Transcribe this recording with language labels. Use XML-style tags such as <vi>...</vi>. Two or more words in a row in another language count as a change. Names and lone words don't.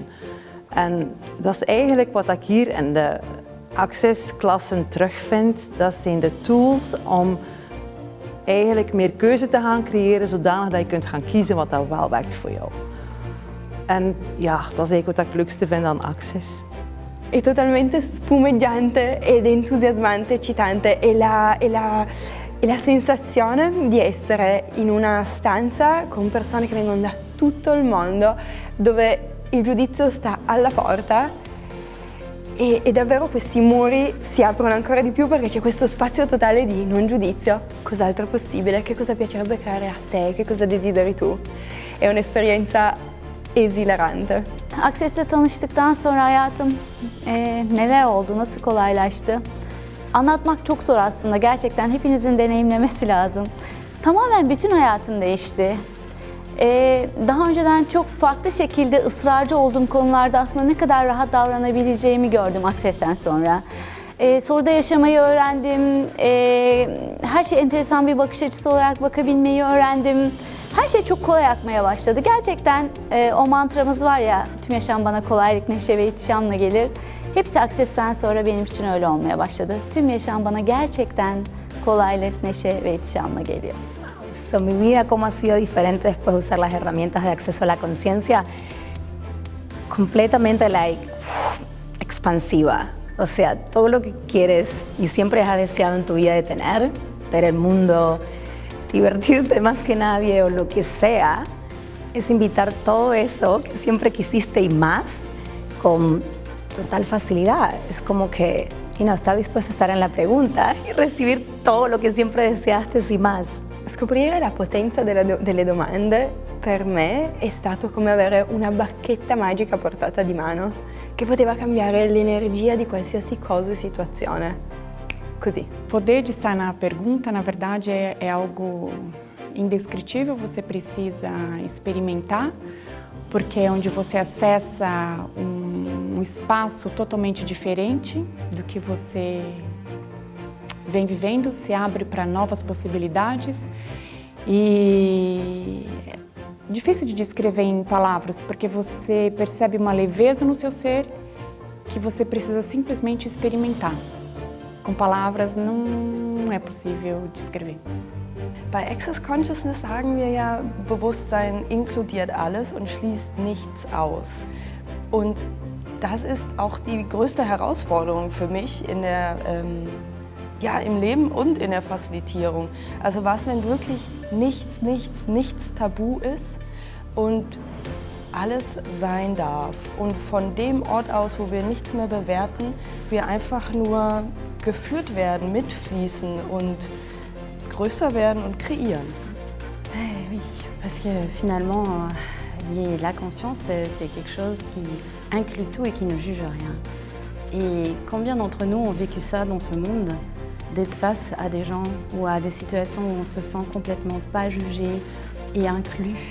<nl>En dat is eigenlijk wat ik hier in de Access-klassen terugvind. Dat zijn de tools om eigenlijk meer keuze te gaan creëren, zodanig dat je kunt gaan kiezen wat dat wel werkt voor jou. En ja, dat is eigenlijk wat ik het leukste vind aan Access.</nl> <it>È totalmente spumeggiante ed entusiasmante, eccitante e la sensazione di essere in una stanza con persone che vengono da tutto il mondo, dove il giudizio sta alla porta e davvero questi muri si aprono ancora di più perché c'è questo spazio totale di non giudizio. Cos'altro è possibile? Che cosa piacerebbe creare a te? Che cosa desideri tu? È un'esperienza esilarante.</it> <tr>Access'le tanıştıktan sonra hayatım neler oldu, nasıl kolaylaştı? Anlatmak çok zor aslında, gerçekten hepinizin deneyimlemesi lazım. Tamamen bütün hayatım değişti. Daha önceden çok farklı şekilde ısrarcı olduğum konularda aslında ne kadar rahat davranabileceğimi gördüm Access'ten sonra. Soruda yaşamayı öğrendim, her şey enteresan bir bakış açısı olarak bakabilmeyi öğrendim. Her şey çok kolay akmaya başladı. Gerçekten o mantramız var ya, tüm yaşam bana kolaylık, neşe ve ihtişamla gelir. Hepsi Access'ten sonra benim için öyle olmaya başladı. Tüm yaşam bana gerçekten kolaylık, neşe ve ihtişamla geliyor.</tr> <es>So, mi vida cómo ha sido diferente después de usar las herramientas de acceso a la conciencia, completamente expansiva. O sea, todo lo que quieres y siempre has deseado en tu vida de tener, ver el mundo, divertirte más que nadie o lo que sea, es invitar todo eso que siempre quisiste y más con total facilidad. Es como que estar dispuesto a estar en la pregunta y recibir todo lo que siempre deseaste y más.</es> <it>Scoprire la potenza delle domande per me è stato come avere una bacchetta magica a portata di mano che poteva cambiare l'energia di qualsiasi cosa e situazione. Così.</it> <pt>Poder de estar na pergunta, na verdade, é algo indescritível, você precisa experimentar, porque é onde você acessa um espaço totalmente diferente do que você vem vivendo, se abre para novas possibilidades e é difícil de descrever em palavras, porque você percebe uma leveza no seu ser que você precisa simplesmente experimentar. Com palavras não é possível descrever.</pt> <de>Bei Access Consciousness sagen wir ja, Bewusstsein inkludiert alles und schließt nichts aus. Und das ist auch die größte Herausforderung für mich in im Leben und in der Facilitierung. Also was, wenn wirklich nichts tabu ist und alles sein darf. Und von dem Ort aus, wo wir nichts mehr bewerten, wir einfach nur geführt werden, mitfließen und größer werden und kreieren.</de> <fr>Oui, parce que finalement, la conscience, c'est quelque chose qui inclut tout et qui ne juge rien. Et combien d'entre nous ont vécu ça dans ce monde, d'être face à des gens ou à des situations où on se sent complètement pas jugé et inclus.</fr>